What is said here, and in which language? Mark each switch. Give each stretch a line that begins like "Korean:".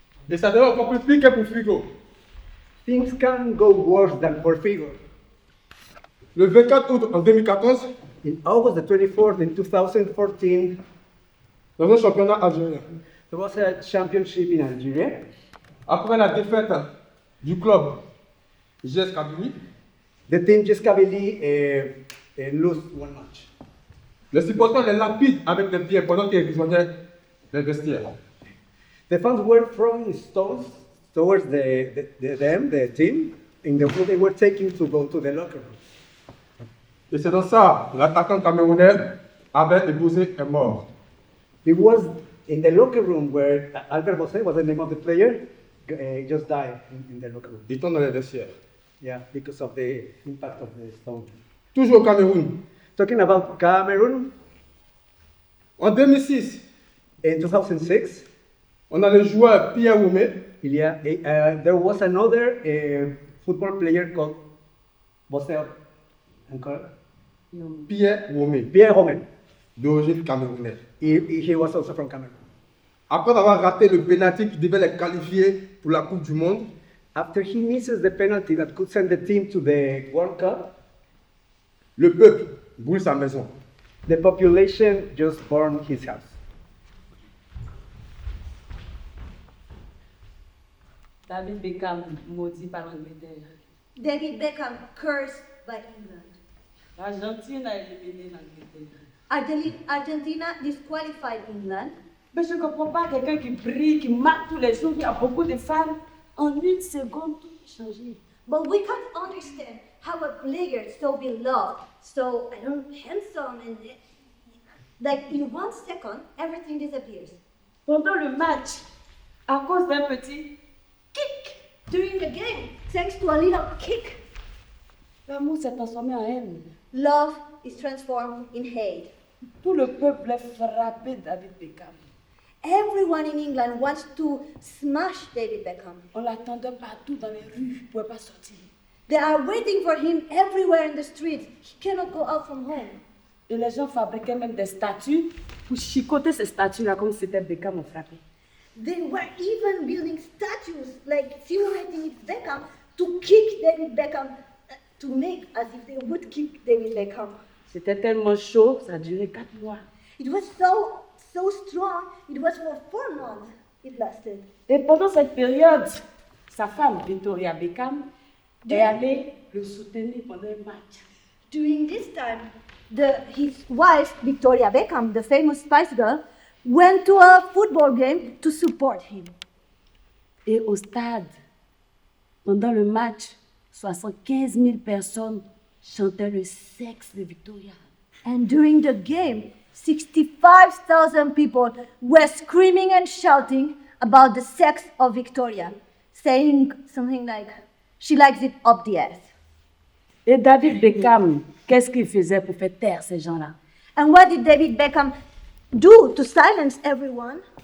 French: Et ça devrait encore plus pire que pour Figo.
English: Things can go worse than for Figo.
French: Le 24 août en 2014,
English: in August the 24th in 2014,
French: dans un championnat algérien,
English: there was a championship in Algeria.
French: Après la défaite du club GS Kabylie,
English: the team GS Kabylie lost one match.
French: Les supporters les lapident avec les pieds pendant qu'ils rejoignaient les vestiaires.
English: The fans were throwing stones towards the team in the route they were taking to go to the locker room.
French: Et c'est dans ça, l'attaquant camerounais avait épousé est mort.
English: It was in the locker room where Albert Bosé was the name of the player, just died in the locker room.
French: Il tombe dans les vestiaires.
English: Yeah, because of the impact of the stone.
French: Toujours au Cameroun.
English: Talking about Cameroon.
French: En 2006.
English: In 2006.
French: On a le joueur Pierre Oumé.
English: There was another football player called Bosé
French: Encore? Pierre Romé. Pierre Romé. D'origine camerounaise.
English: He was also from Cameroon.
French: Après avoir raté le penalty qui devait les qualifier pour la Coupe du Monde,
English: after he misses the penalty that could send the team to the World Cup,
French: le peuple brûle sa maison.
English: The population just burned his house.
French: David Beckham maudit par l'Angleterre.
English: David Beckham cursed by England.
French: L'Argentine a éliminé l'Angleterre.
English: Argentina disqualified England.
French: Mais je ne comprends pas quelqu'un qui brille, qui marque tous les jours, qui a beaucoup de femmes. En une seconde, tout peut changer.
English: But we can't understand how a player so beloved, so handsome, and like in 1 second, everything disappears.
French: Pendant le match, à cause d'un petit
English: kick during the game, thanks to a little kick,
French: l'amour s'est transformé en haine.
English: Love is transformed in hate.
French: Tout le peuple a frappé David Beckham.
English: Everyone in England wants to smash David Beckham.
French: On l'attendait partout dans les rues, il ne pouvait pas sortir.
English: They are waiting for him everywhere in the streets. He cannot go out from home.
French: Et les gens fabriquaient même des statues pour chicoter ces statues-là comme si c'était Beckham au frappé.
English: They were even building statues, like simulating it's Beckham, to kick David Beckham, to make as if they would kick David Beckham.
French: C'était tellement chaud, ça a duré 4 mois.
English: It was so strong, it was for 4 months it lasted.
French: Et pendant cette période, sa femme, Victoria Beckham, est allée le soutenir pendant un match.
English: During this time, his wife, Victoria Beckham, the famous Spice Girl, went to a football game to support him.
French: Et au stade, pendant le match, 75 000 personnes chantaient le sexe de Victoria.
English: And during the game, 65,000 people were screaming and shouting about the sex of Victoria, saying something like, she likes it up the ass.
French: Et David Beckham, qu'est-ce qu'il faisait pour faire taire ces gens-là?
English: And what did David Beckham do to silence everyone?